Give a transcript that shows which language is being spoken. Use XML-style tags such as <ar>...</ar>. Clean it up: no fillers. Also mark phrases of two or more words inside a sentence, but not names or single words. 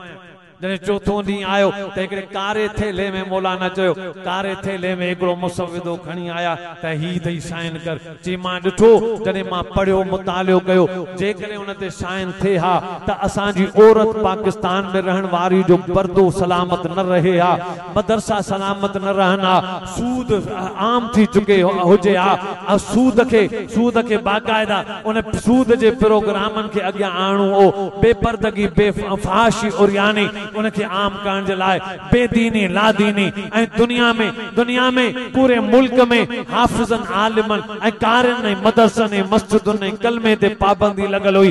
<sd>जॾहिं चौथों ॾींहुं आयो त हिकिड़े कारे थेले में मौलाना चयो, कारे थेले में हिकिड़ो मुसव्विदो खणी आया त ही अथई साइन कर। चई मां ॾिठो, जॾहिं मां पढ़ियो मुतालियो कयो, जेकॾहिं उन ते साइन थिए हा त असांजी औरत पाकिस्तान में रहण वारी जो पर्दो सलामत न रहे हा, मदरसा सलामत न रहन हा, सूद आम थी चुके हुजे हा। सूद खे बाक़ायदा उन सूद जे प्रोग्रामनि खे अॻियां आणो हो, बेपर्दगी बेफहाशी उरियानी उनके आम करण जे लाइ, बेदीनी लादीनी ऐं दुनिया में पूरे मुल्क में हाफिज़न आलिमन ऐं कारन ऐं मदरसन ऐं मस्जिदुन ऐं कलमे ते पाबंदी लॻल हुई।</sd>